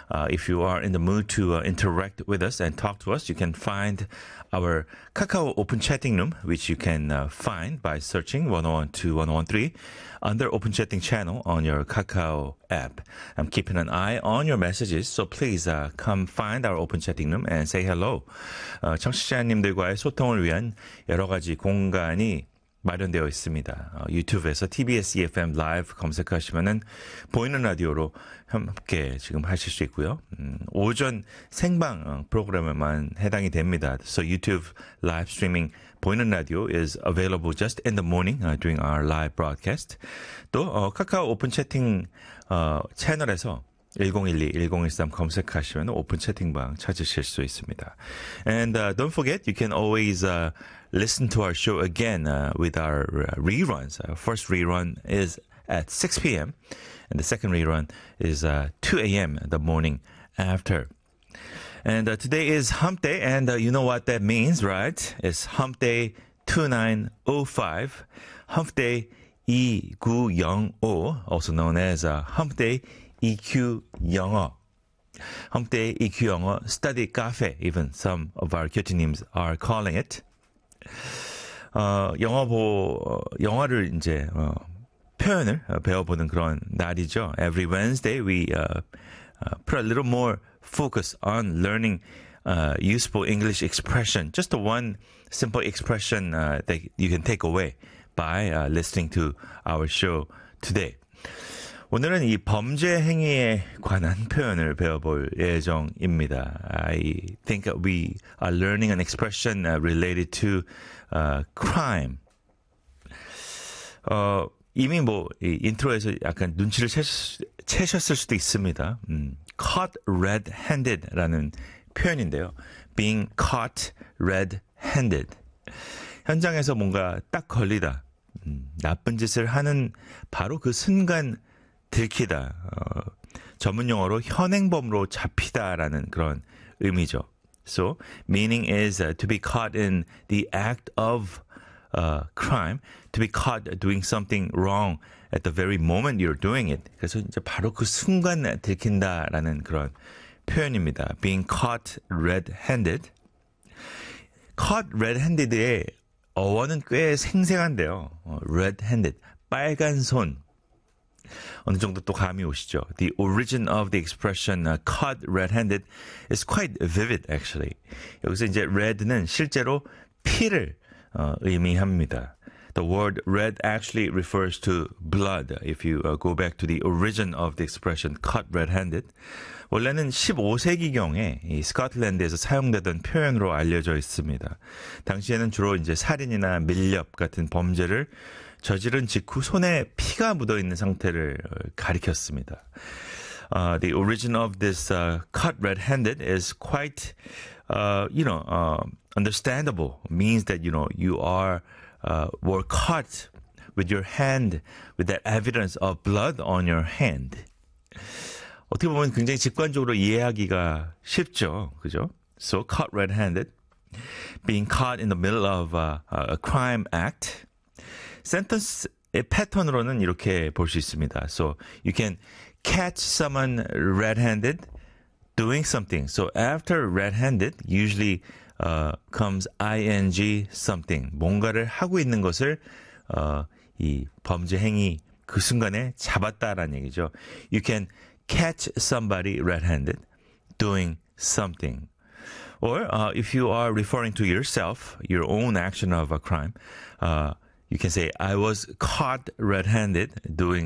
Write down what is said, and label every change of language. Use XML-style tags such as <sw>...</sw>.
<en>If you are in the mood to interact with us and talk to us, you can find our Kakao Open Chatting Room, which you can find by searching 101.2, 101.3 under Open Chatting Channel on your Kakao app. I'm keeping an eye on your messages, so please come find our Open Chatting Room and say hello.</en> <ko>청취자님들과의 소통을 위한 여러 가지 공간이 마련되어 있습니다. 유튜브에서 TBS EFM Live 검색하시면은 보이는 라디오로 함께 지금 하실 수 있고요. 오전 생방 프로그램에만 해당이 됩니다.</ko> <en>So YouTube live streaming</en> <ko>보이는 라디오</ko> <en>is available just in the morning during our live broadcast.</en> <ko>또 카카오 오픈 채팅 채널에서 1012-1013 검색하시면 오픈 채팅방 찾으실 수 있습니다.</ko> <en>And don't forget, you can always listen to our show again with our reruns. First rerun is at 6 p.m. and the second rerun is 2 a.m. the morning after. And today is Hump Day, and you know what that means, right? It's Hump Day 2905, Hump Day 2905, also known as Hump Day EQ 영어, Hump Day EQ 영어 Study Cafe, even some of our cutie names are calling it.</en> <ko>영어를 이제 표현을 배워보는 그런 날이죠.</ko> <en>Every Wednesday, we put a little more focus on learning useful English expression. Just the one simple expression that you can take away by listening to our show today.</en> <ko>오늘은 이 범죄 행위에 관한 표현을 배워볼 예정입니다.</ko> <en>I think we are learning an expression related to crime.</en> <ko>이미 뭐 이 인트로에서 약간 눈치를 채셨을 수도 있습니다.</ko> <en>Caught red-handed라는</en> <ko>표현인데요.</ko> <en>Being caught red-handed.</en> <ko>현장에서 뭔가 딱 걸리다. 나쁜 짓을 하는 바로 그 순간 들키다. 전문 용어로 현행범으로 잡히다라는 그런 의미죠. So, meaning is to be caught in the act of crime, to be caught doing something wrong at the very moment you're doing it. 그래서 이제 바로 그 순간 들킨다라는 그런 표현입니다.</ko> <en>Being caught red-handed. Caught red-handed의</en> <ko>어원은 꽤 생생한데요. Red-handed, 빨간 손. 어느 정도 또 감이 오시죠?</ko> <en>The origin of the expression caught red-handed is quite vivid, actually.</en> <ko>여기서 이제 red는 실제로 피를 의미합니다.</ko> <en>The word red actually refers to blood. If you go back to the origin of the expression caught red-handed,</en> <ko>원래는 15세기경에 이 스코틀랜드에서 사용되던 표현으로 알려져 있습니다. 당시에는 주로 이제 살인이나 밀렵 같은 범죄를 저지른 직후 손에 피가 묻어있는 상태를 가리켰습니다.</ko> <en>The origin of this cut red-handed is quite, understandable. Means that, you know, you are, were caught with your hand, with that evidence of blood on your hand.</en> <ko>어떻게 보면 굉장히 직관적으로 이해하기가 쉽죠. 그죠?</ko> <en>So, cut red-handed, being caught in the middle of a crime act.</en> <ko>센텐스의 패턴으로는 이렇게 볼 수 있습니다.</ko> <en>So, you can catch someone red-handed doing something. So, after red-handed, usually comes ing something.</en> <ko>뭔가를 하고 있는 것을 이 범죄 행위 그 순간에 잡았다라는 얘기죠.</ko> <en>You can catch somebody red-handed doing something. Or, if you are referring to yourself, your own action of a crime, you can say, I was caught red-handed doing</en>